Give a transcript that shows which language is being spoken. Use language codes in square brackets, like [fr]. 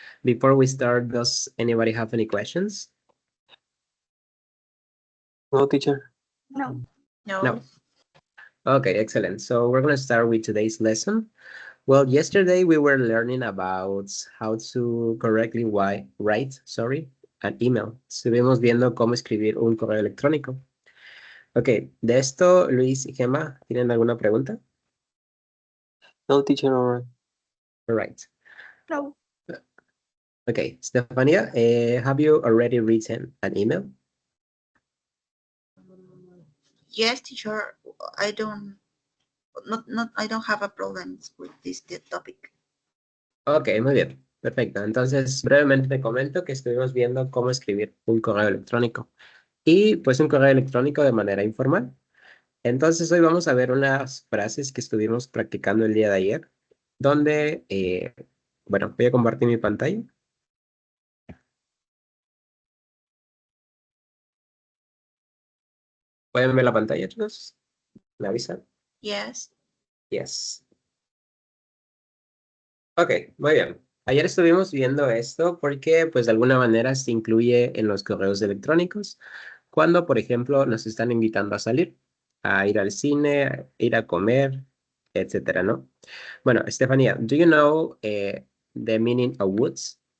[en] Before we start, does anybody have any questions? No, teacher. No. No. No. Okay, excellent. So we're gonna start with today's lesson. Well, yesterday we were learning about how to correctly write, an email. [es] Estuvimos viendo cómo escribir un correo electrónico. Ok, de esto, Luis y Gemma, ¿tienen alguna pregunta? [en] No, teacher, all right. All right. No. Okay, Stefania, have you already written an email? Yes, teacher. I don't I don't have a problem with this topic. [es] Ok, muy bien, perfecto. Entonces, brevemente te comento que estuvimos viendo cómo escribir un correo electrónico y pues un correo electrónico de manera informal. Entonces, hoy vamos a ver unas frases que estuvimos practicando el día de ayer, donde, bueno, voy a compartir mi pantalla. ¿Pueden ver la pantalla, chicos? ¿Me avisan? [en] Yes. Yes. [es] Ok, muy bien. Ayer estuvimos viendo esto porque, pues, de alguna manera se incluye en los correos electrónicos cuando, por ejemplo, nos están invitando a salir, a ir al cine, a ir a comer, etcétera, ¿no? [en] Bueno, Estefanía, do you know the meaning of woods?